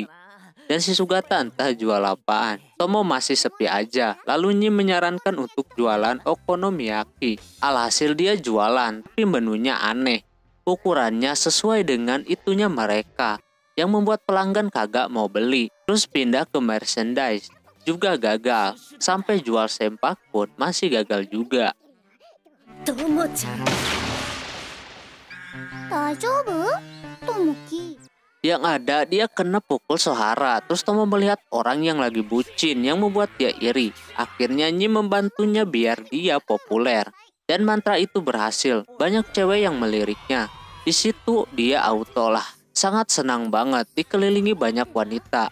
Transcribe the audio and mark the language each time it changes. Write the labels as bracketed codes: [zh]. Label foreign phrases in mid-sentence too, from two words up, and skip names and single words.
[id] Dan si Sugata entah jual apaan. Tomo masih sepi aja, lalu Nyim menyarankan untuk jualan okonomiyaki. Alhasil dia jualan, tapi menunya aneh. Ukurannya sesuai dengan itunya mereka, yang membuat pelanggan kagak mau beli. Terus pindah ke merchandise, juga gagal. Sampai jual sempak pun masih gagal juga. [ja] トモちゃん。大丈夫? Tomoki. [id] Yang ada dia kena pukul Sohara. Terus Tomo melihat orang yang lagi bucin yang membuat dia iri. Akhirnya Nyim membantunya biar dia populer. Dan mantra itu berhasil. Banyak cewek yang meliriknya. Di situ dia auto lah. Sangat senang banget dikelilingi banyak wanita.